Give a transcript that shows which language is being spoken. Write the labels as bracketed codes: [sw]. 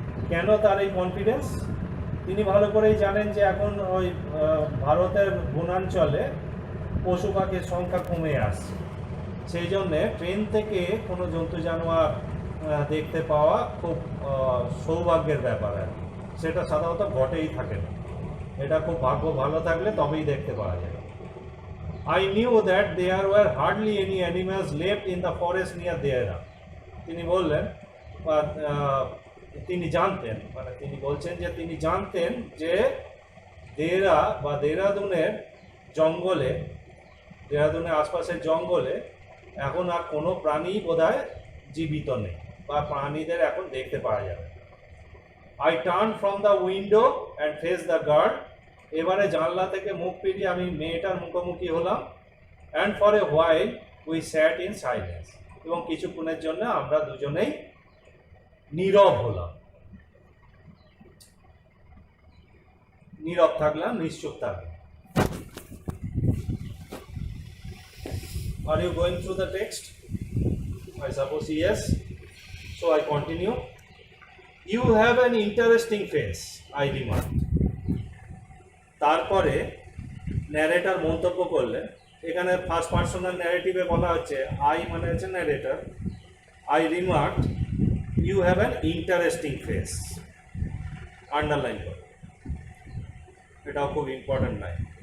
[bn] কেন তার এই কনফিডেন্স? তিনি ভালো করেই জানেন যে এখন ওই ভারতের বনাঞ্চলে পশু পাখির সংখ্যা কমে আসছে, সেই জন্যে ট্রেন থেকে কোনো জন্তু জানোয়ার দেখতে পাওয়া খুব সৌভাগ্যের ব্যাপার আর কি। সেটা সাধারণত ঘটেই থাকে না, এটা খুব ভাগ্য ভালো থাকলে তবেই দেখতে পাওয়া যায়। [en] I knew that there were hardly any animals left in the forest near Dehra. [bn] তিনি বললেন বা তিনি জানতেন, মানে তিনি বলছেন যে তিনি জানতেন যে দেহরাদুনের জঙ্গলে, দেহরাদুনের আশপাশের জঙ্গলে এখন আর কোনো প্রাণী বোধহয় জীবিত নেই বা প্রাণীদের এখন দেখতে পাওয়া যাবে। [en] I turn from the window and face the guard. [bn] এবারে জানলা থেকে মুখ ফিরিয়ে আমি মেয়েটার মুখোমুখি হলাম। [en] And for a while we sat in silence. [bn] এবং কিছুক্ষণের জন্য আমরা দুজনেই নীরব হলাম, নীরব থাকলাম, নিশ্চুপ থাকলাম। [en] Are you going through the text? I suppose yes. So I continue. You have an interesting face, I remarked. [bn] তারপরে ন্যারেটর মন্তব্য করলেন, এখানে ফার্স্ট পার্সোনাল ন্যারেটিভে বলা হচ্ছে আই মানে হচ্ছে narrator. [en] I remarked you have an interesting face. [bn] Underline করো, এটাও খুব ইম্পর্ট্যান্ট লাইন।